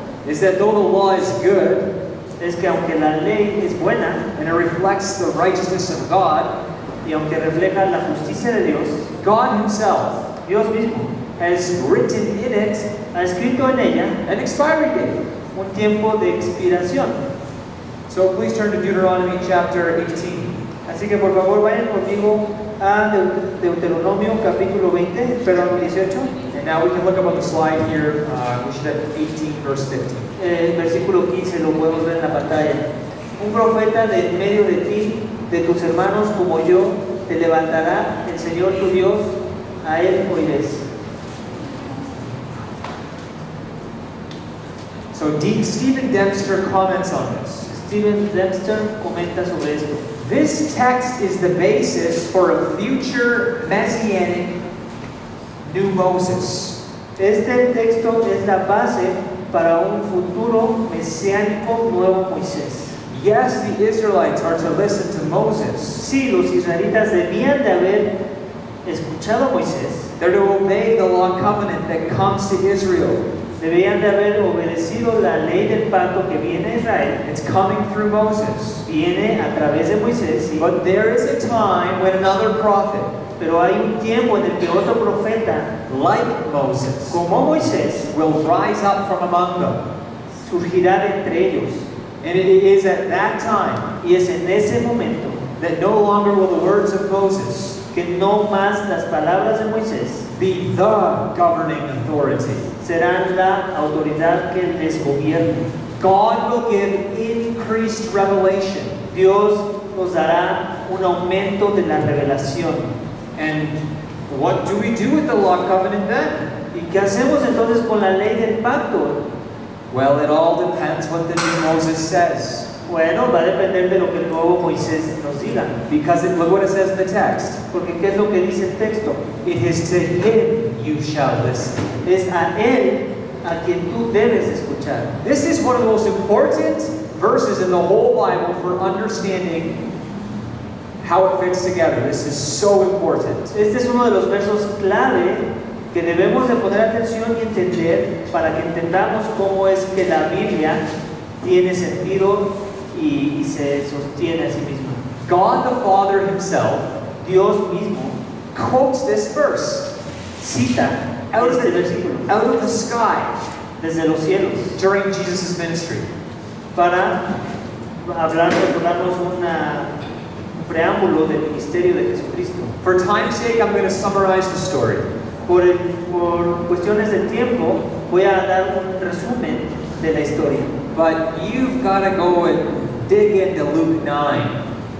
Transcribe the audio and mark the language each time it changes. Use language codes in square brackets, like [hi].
[en] is that though the law is good [es] es que aunque la ley es buena [en] and it reflects the righteousness of God, [es] y aunque refleja la justicia de Dios, [en] God Himself [es] Dios mismo [en] has written in it [es] ha escrito en ella [en] an expiry date. [es] un tiempo de expiración. [en] So please turn to Deuteronomy chapter 18. [es] Así que por favor vayan conmigo a Deuteronomio capítulo 18. [en] And now we can look up on the slide here. We should have 18 verse 15. [es] El versículo 15 lo podemos ver en la pantalla. Un profeta de en medio de ti, de tus hermanos como yo, te levantará el Señor tu Dios, a él oirás. [en] So Stephen Dempster comments on this. [es] Stephen Dempster comenta sobre esto. [en] This text is the basis for a future messianic new Moses. [es] Este texto es la base para un futuro mesiánico nuevo Moisés. [en] Yes, the Israelites are to listen to Moses. [es] Sí, los israelitas debían de haber escuchado a Moisés, [en] They're to obey the law covenant that comes to Israel. [es] debían de haber obedecido la ley del pacto que viene a Israel, [en] It's coming through Moses. [es] viene a través de Moisés, sí. [en] But there is a time when another prophet, [es] Pero hay un tiempo en el que otro profeta, [en] like Moses, [es] como Moisés, [en] will rise up from among them. [es] surgirá de entre ellos. [en] And it is at that time [es] Y es en ese momento [en] that no longer will the words of Moses [es] que no más las palabras de Moisés [en] be the governing authority. [es] serán la autoridad que les gobierne. [en] God will give increased revelation. [es] Dios nos dará un aumento de la revelación. [en] And what do we do with the law covenant then? [es] ¿Y qué hacemos entonces con la ley del pacto? [en] Well, it all depends what the new Moses says. [es] Bueno, va a depender de lo que el nuevo Moisés nos diga. [en] Because look what it says in the text. [es] Porque ¿qué es lo que dice el texto? [en] It is to him you shall listen. [es] Es a Él a quien tú debes escuchar. [en] This is one of the most important verses in the whole Bible for understanding how it fits together. This is so important. [es] Este es uno de los versos clave que debemos de poner atención y entender para que entendamos cómo es que la Biblia tiene sentido y se sostiene a sí misma. [en] God the Father himself [es] Dios mismo [en] quotes this verse [es] cita este versículo [en] out of the sky [es] desde los cielos [en] during Jesus' ministry. [es] para darnos un preámbulo del ministerio de Jesucristo. [en] For time's sake, I'm going to summarize the story. [es] Por cuestiones de tiempo voy a dar un resumen de la historia. [en] but you've got to go and dig into Luke 9.